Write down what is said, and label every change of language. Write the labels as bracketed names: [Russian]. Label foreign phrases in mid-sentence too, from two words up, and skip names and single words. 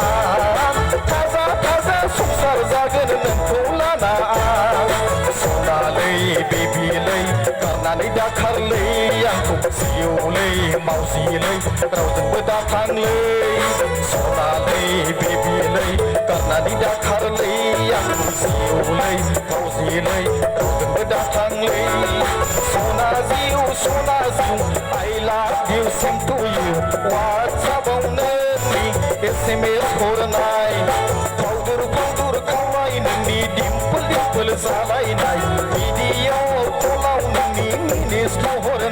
[Bodo] थाजा संसार जागोन नोंखौ लाना सनालै बेबिलै गारनानै दाखारलै आंखौ जिउलै मावजिलै रावजोंबो दाथांलै सनालै बेबिलै गारनानै दाखारलै आंखौ जिउलै मावजिलै रावजोंबो दाथांलै सना जिउ [English] I love you same to you [Bodo] WhatsAppआव नोंनि SMS हरनाय फावदुर खावलाय नोंनि दिम्पोल जालायनाय भिडिअ कलाव नोंनि मिनिस्टु